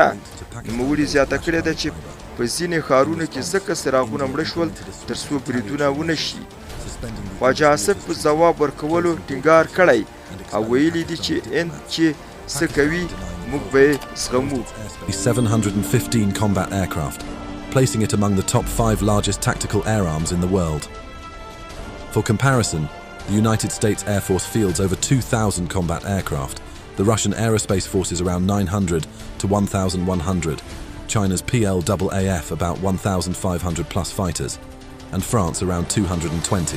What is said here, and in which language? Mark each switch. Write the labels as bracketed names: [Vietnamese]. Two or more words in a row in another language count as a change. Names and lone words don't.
[Pashto] نوموړي زیاته کړې ده چې په ځینې ښارونو کې ځکه څراغونه مړه شول تر څو بریدونه ونه شي. خواجه آصف په ځواب ورکولو ټینګار کړی او ویلي دي چې هند چې څه کوي موږ به یې زغمو. [English] 715 combat aircraft, placing it among the top 5 largest tactical air arms in the world. For comparison, the United States Air Force fields over 2,000 combat aircraft, the Russian aerospace forces around 900 to 1,100, China's PLAAF about 1,500 plus fighters, and France around 220.